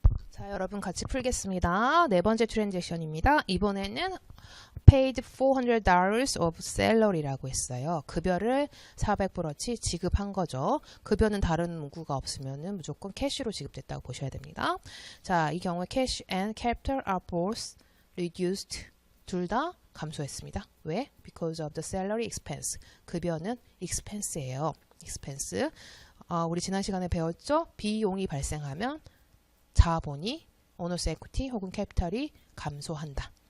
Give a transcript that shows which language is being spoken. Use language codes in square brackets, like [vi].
[ko] 자, 여러분 같이 풀겠습니다. 네 번째 트랜잭션입니다. 이번에는 [en] paid $400 of salary라고 했어요. [ko] 급여를 400불어치 지급한 거죠. 급여는 다른 문구가 없으면은 무조건 캐시로 지급됐다고 보셔야 됩니다. 자, 이 경우에 [en] cash and capital are both reduced. [ko] 둘 다 감소했습니다. 왜? [en] Because of the salary expense. [ko] 급여는 expense예요. [en] expense. [ko] 우리 지난 시간에 배웠죠? 비용이 발생하면 자본이 오너스 에퀴티 혹은 캐피탈이 감소한다.